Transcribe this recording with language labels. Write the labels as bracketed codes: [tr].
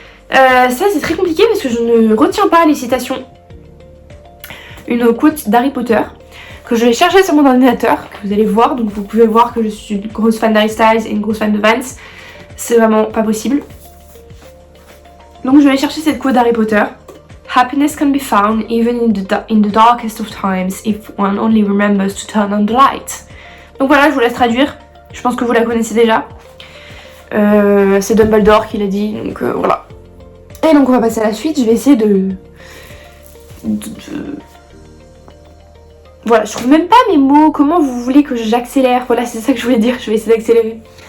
[fr] Ça c'est très compliqué parce que je ne retiens pas les citations. Une quote d'Harry Potter que je vais chercher sur mon ordinateur, que vous allez voir, donc vous pouvez voir que je suis une grosse fan d'Harry Styles et une grosse fan de Vance. C'est vraiment pas possible. Donc je vais aller chercher cette quote d'Harry Potter. [en] Happiness can be found even in the darkest of times if one only remembers to turn on the light. [fr] Donc voilà, je vous laisse traduire. Je pense que vous la connaissez déjà. C'est Dumbledore qui l'a dit, donc voilà. Et donc on va passer à la suite. Je vais essayer de... Voilà, je trouve même pas mes mots. Comment vous voulez que j'accélère? Voilà, c'est ça que je voulais dire. Je vais essayer d'accélérer.